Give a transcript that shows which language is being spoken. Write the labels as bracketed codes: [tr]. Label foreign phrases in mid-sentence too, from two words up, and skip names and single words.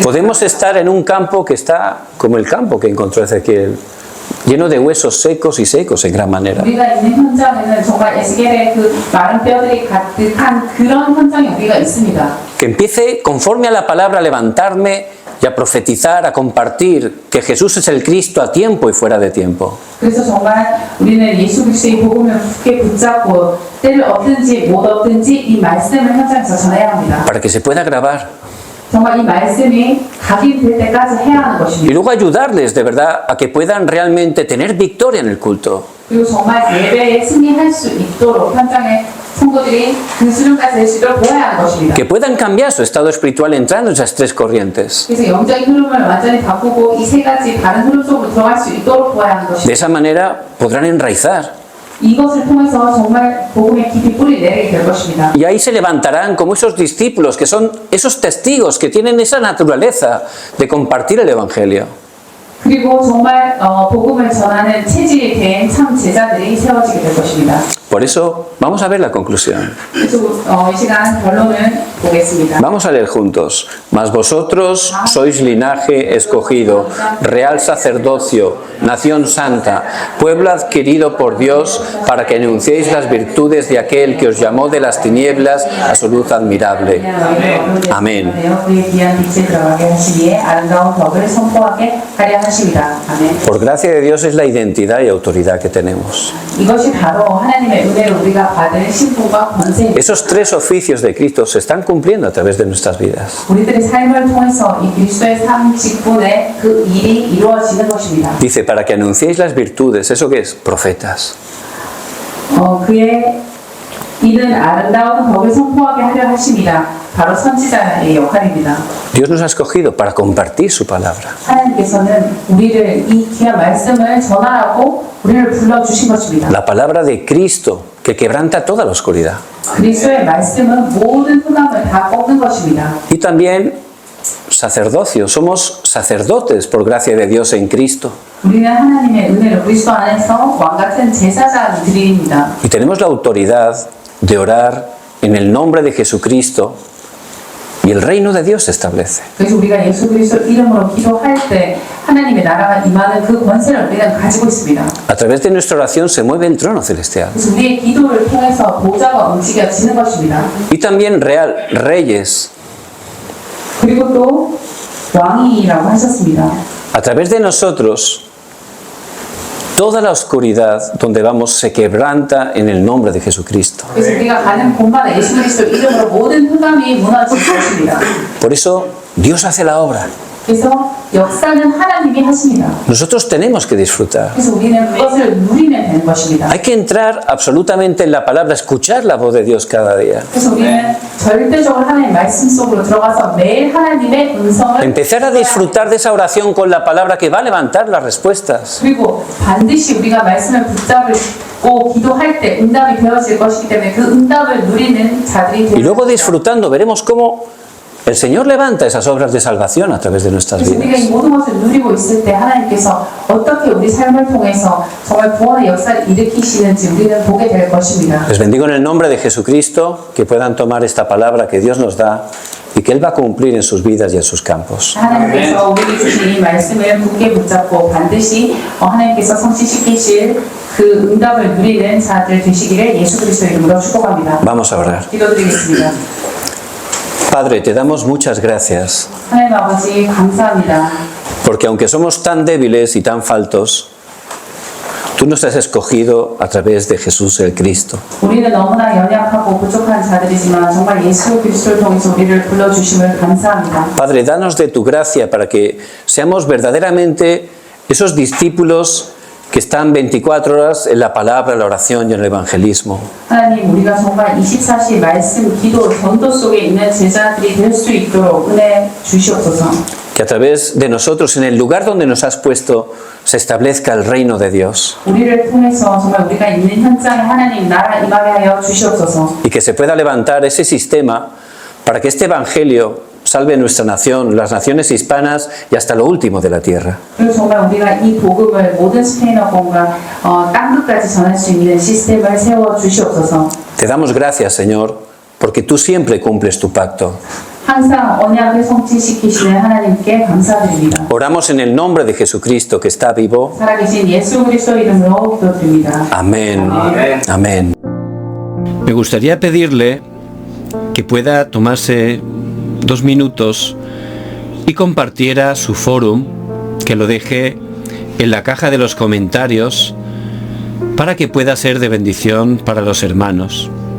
[es] Podemos estar en un campo que está como el campo que encontró Ezequiel, lleno de huesos secos y secos en gran manera. [ko] 우리가 있는 현장에는 정말 에스겔의 그 마른 뼈들이 가득한 그런 현장이 우리가 있습니다. [es] Que empiece conforme a la palabra a levantarme y a profetizar, a compartir que Jesús es el Cristo a tiempo y fuera de tiempo. [ko] 그래서 정말 우리는 예수 그리스도의 복음을 굳게 붙잡고 때를 얻든지 못 얻든지 이 말씀을 현장에서 전해야 합니다. [es] Para que se pueda grabar. [ko] 정말 이 말씀이 각인될 때까지 해야 하는 [es] Y [ko] 것입니다. [es] luego ayudarles de verdad a que puedan realmente tener victoria en el culto. [ko] 그리고 정말 예배에 승리할 수 있도록 현장의 성도들이 그 수준까지 될 수 있도록 도와야 하는 것입니다. [es] Que puedan cambiar su estado espiritual entrando en esas 3 corrientes. [ko] 그래서 영적인 흐름을 완전히 바꾸고 이 3가지 다른 흐름 속으로 들어갈 수 있도록 도와야 하는 [es] De [ko] 것입니다. [es] esa manera podrán enraizar. [ko] 이것을 통해서 정말 복음의 깊이 뿌리 내리게 될 것입니다. [es] Y ahí se levantarán como esos discípulos que son esos testigos que tienen esa naturaleza de compartir el Evangelio. [ko] 그리고 정말 복음을 전하는 체질이 된 참 제자들이 세워지게 될 것입니다. [es] Por eso vamos a ver la conclusión. [ko] 그래서 이 시간 결론을 보겠습니다. [es] Vamos a leer juntos. Mas vosotros sois linaje escogido, real sacerdocio, nación santa, pueblo adquirido por Dios para que anunciéis las virtudes de aquel que os llamó de las tinieblas a su luz admirable. Amén. [ko] 그의 귀한 빛에 들어가게 하시기에 아름다운 덕을 선포하게 하려 하십니다. 아멘. [es] Por gracia de Dios es la identidad y autoridad que tenemos. [ko] 이것이 바로 하나님의 은혜로 우리가 받은 신분과 권세입니다. [es] Esos 3 oficios de Cristo se están cumpliendo a través de nuestras vidas. [ko] 우리들의 삶을 통해서 이 그리스도의 삶 직분의 그 일이 이루어지는 것입니다. [es] Dice, para que anunciéis las virtudes, ¿eso qué es? Profetas. [ko] 그의 이는 아름다운 덕을 선포하게 하려 하십니다. 바로 선지자의 역할입니다. [es] Dios nos ha escogido para compartir su palabra. [ko] 하나님께서는 우리를 이 귀한 말씀을 전하라고 우리를 불러주신 것입니다. [es] La palabra de Cristo que quebranta toda la oscuridad. [ko] 그리스도의 말씀은 모든 흑암을 다 꺾는 것입니다. [es] Y también sacerdocio. Somos sacerdotes por gracia de Dios en Cristo. [ko] 우리는 하나님의 은혜로 그리스도 안에서 왕같은 제사장들입니다. [es] Y tenemos la autoridad de orar en el nombre de Jesucristo y el reino de Dios se establece. [ko] 그래서 우리가 예수 그리스도 이름으로 기도할 때 하나님의 나라가 임하는 그 권세를 우리는 가지고 있습니다. [es] A través de nuestra oración se mueve el trono celestial. [ko] 그래서 우리의 기도를 통해서 보좌가 움직여지는 것입니다. [es] Y también reyes. [ko] 그리고 또 왕이라고 하셨습니다. [es] A través de nosotros toda la oscuridad donde vamos se quebranta en el nombre de Jesucristo. [ko] 그래서 우리가 가는 곳마다 예수 그리스도 이름으로 모든 흑암이 무너질 것입니다. [es] Por eso Dios hace la obra. [ko] 그래서 역사는 하나님이 하십니다. [es] Nosotros tenemos que disfrutar. [ko] 그래서 우리는 그것을 누리면 되는 것입니다. [es] Hay que entrar absolutamente en la palabra, escuchar la voz de Dios cada día. [ko] 그래서 우리는 절대적으로 하나님의 말씀 속으로 들어가서 매일 하나님의 음성을 [es] Empezar a disfrutar de esa oración con la palabra que va a levantar las respuestas. [ko] 그리고 반드시 우리가 말씀을 붙잡고 기도할 때 응답이 되어질 것이기 때문에 그 응답을 누리는 자들이 [es] Y [ko] 되는 [es] luego [ko] 것입니다. [es] disfrutando veremos cómo el Señor levanta esas obras de salvación a través de nuestras [ko] 그래서 우리가 이 [es] vidas. [ko] 모든 것을 누리고 있을 때 하나님께서 어떻게 우리 삶을 통해서 정말 구원의 역사를 일으키시는지 우리는 보게 될 것입니다. [es] Les bendigo en el nombre de Jesucristo, que puedan tomar esta palabra que Dios nos da y que Él va a cumplir en sus vidas y en sus campos. [ko] 하나님께서 우리에게 주신 이 말씀을 굳게 붙잡고 반드시 하나님께서 성취시키실 그 응답을 누리는 자들 되시기를 예수 그리스도 이름으로 축복합니다. [es] Vamos a orar. [ko] 기도드리겠습니다. [es] Padre, te damos muchas gracias, [ko] 하나님 아버지 감사합니다. [es] porque aunque somos tan débiles y tan faltos, tú nos has escogido a través de Jesús el Cristo. [ko] 우리는 너무나 연약하고 부족한 자들이지만 정말 예수 그리스도를 통해서 우리를 불러주심을 감사합니다. [es] Padre, danos de tu gracia para que seamos verdaderamente esos discípulos que están 24 horas en la palabra, la oración y en el evangelismo. [ko] 하나님 우리가 정말 24시 말씀, 기도, 전도 속에 있는 제자들이 될 수 있도록 은혜 주시옵소서. [es] Que a través de nosotros, en el lugar donde nos has puesto, se establezca el reino de Dios. [ko] 우리를 통해서 정말 우리가 있는 현장에 하나님 나라 임하게 하여 주시옵소서. [es] Y que se pueda levantar ese sistema para que este evangelio salve nuestra nación, las naciones hispanas y hasta lo último de la tierra. [ko] 그리고 정말 우리가 이 복음을 모든 스페인어권과 땅끝까지 전할 수 있는 시스템을 세워 주시옵소서. [es] Te damos gracias, Señor, porque tú siempre cumples tu pacto. [ko] 항상 언약을 성취시키시는 하나님께 감사드립니다. [es] Oramos en el nombre de Jesucristo que está vivo. [ko] 살아계신 예수 그리스도 이름으로 기도드립니다. [es] Amén. Amén. Amén. Me gustaría pedirle que pueda tomarse 2 minutos y compartiera su forum, que lo deje en la caja de los comentarios para que pueda ser de bendición para los hermanos.